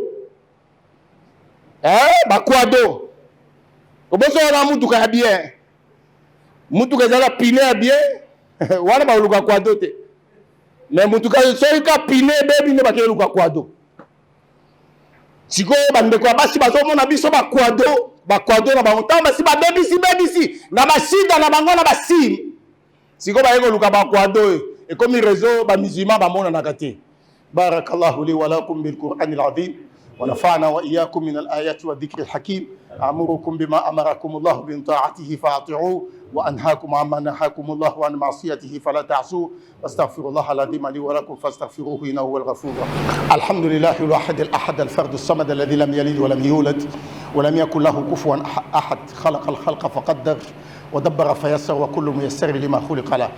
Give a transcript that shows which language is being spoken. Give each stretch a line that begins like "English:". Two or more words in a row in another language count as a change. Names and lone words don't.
Lingala: bakwado obosona mutuka ya bien mutuka ezala pine ya bien wana baluka kwado te mais mutuka soki ka pine bebi nde bakeluka kwado sikoyo bandeko ya basi bazomona biso bakwado na bango ntango basi babebisi na basida na bango na basi sikoyo baye koluka bakwado ekomi réseau bamusulman bamonanaka te.
Arabic: بارك الله لي ولكم بالقرآن العظيم ونفعنا وإياكم من الآيات والذكر الحكيم أمركم بما أمركم الله من طاعته فأطيعوه وأنهاكم عما نهاكم الله عن معصيته فلا تعصوه واستغفر الله العظيم لي ولكم فاستغفروه إنه هو الغفور الرحيم. الحمد لله الواحد الأحد الفرد الصمد الذي لم يلد ولم يولد ولم يكن له كفوا أحد خلق الخلق فقدر ودبر فيسر وكل ميسر لما خلق له.